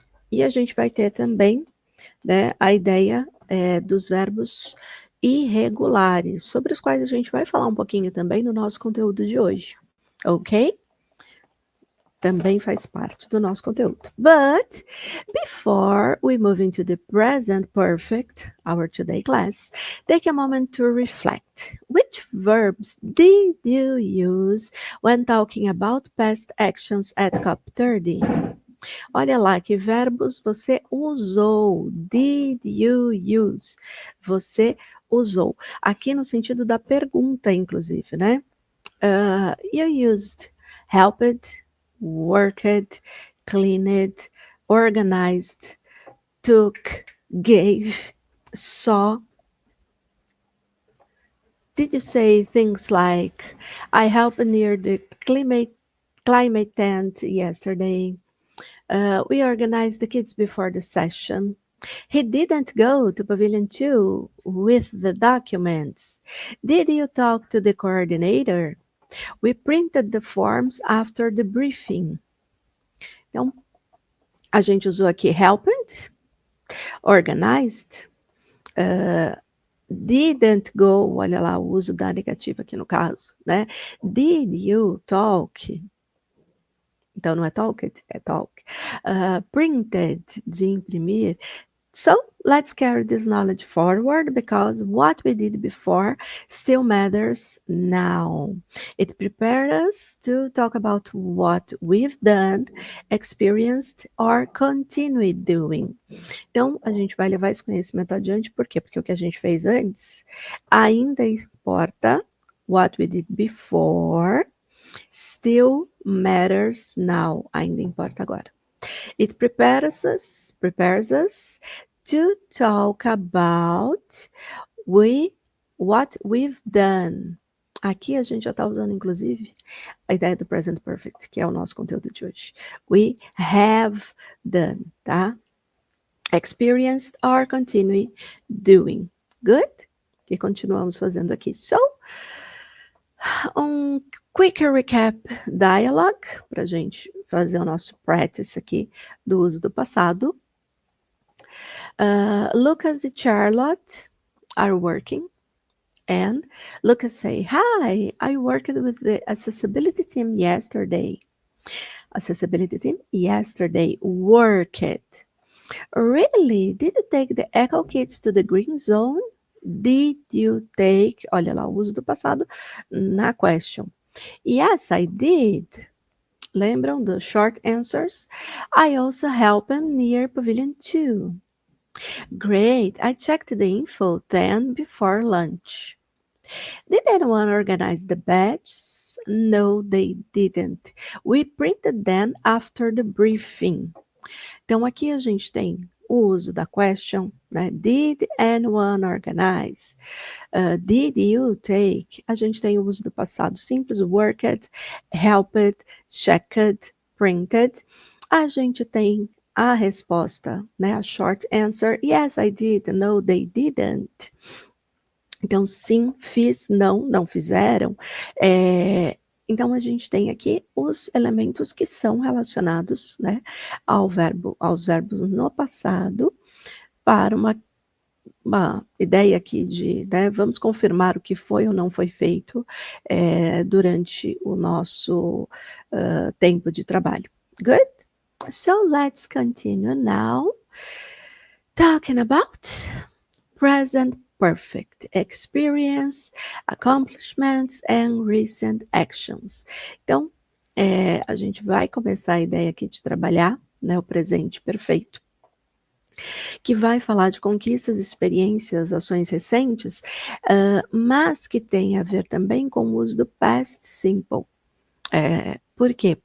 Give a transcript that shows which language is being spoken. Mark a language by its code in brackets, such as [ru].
[pt] E a gente vai ter também, né, a ideia dos verbos irregulares, sobre os quais a gente vai falar um pouquinho também no nosso conteúdo de hoje, ok? Também faz parte do nosso conteúdo. [en] But before we move into the present perfect, our today class, take a moment to reflect. Which verbs did you use when talking about past actions at COP30? [pt] Olha lá, que verbos você usou? [en] Did you use? [pt] Você usou. Aqui no sentido da pergunta, inclusive, né? [en] You used helped, worked, cleaned, organized, took, gave, saw. Did you say things like, I helped near the climate tent yesterday. We organized the kids before the session. He didn't go to Pavilion 2 with the documents. Did you talk to the coordinator? We printed the forms after the briefing. [pt] Então, a gente usou aqui helped, organized, didn't go, olha lá o uso da negativa aqui no caso, né? [en] Did you talk? [pt] Então, não é [en] talked, é talk. [pt] Printed, de imprimir. [en] So, let's carry this knowledge forward because what we did before still matters now. It prepares us to talk about what we've done, experienced, or continue doing. [pt] Então, a gente vai levar esse conhecimento adiante, por quê? Porque o que a gente fez antes ainda importa, [en] what we did before still matters now, [pt] ainda importa agora, [en] It prepares us to talk about what we've done. [pt] Aqui a gente já está usando, inclusive, a ideia do present perfect, que é o nosso conteúdo de hoje. [en] We have done, tá? Experienced or continue doing. Good? [pt] Que continuamos fazendo aqui. [en] So, quick recap dialogue, [pt] para a gente fazer o nosso practice aqui do uso do passado. [en] Lucas e Charlotte are working. And Lucas say, hi, I worked with the accessibility team yesterday. Accessibility team yesterday worked. Really? Did you take the Echo Kids to the green zone? Did you take, [pt] olha lá, o uso do passado na question. [en] Yes, I did. [pt] Lembram dos short answers? [en] I also helped near Pavilion 2. Great, I checked the info then before lunch. Did anyone organize the badges? No, they didn't. We printed them after the briefing. [pt] Então, aqui a gente tem o uso da question, né? [en] Did anyone organize? Did you take? [pt] A gente tem o uso do passado simples, worked, helped, checked, printed. A gente tem a resposta, né? [en] A short answer, yes, I did. No, they didn't. [pt] Então, sim, fiz, não fizeram. Então, a gente tem aqui os elementos que são relacionados, né, aos verbos no passado, para uma ideia aqui de, né, vamos confirmar o que foi ou não foi feito durante o nosso tempo de trabalho. [en] Good? So, let's continue now. Talking about present perfect experience, accomplishments and recent actions. [pt] Então, a gente vai começar a ideia aqui de trabalhar, né, o presente perfeito, que vai falar de conquistas, experiências, ações recentes, mas que tem a ver também com o uso do past simple. Por quê?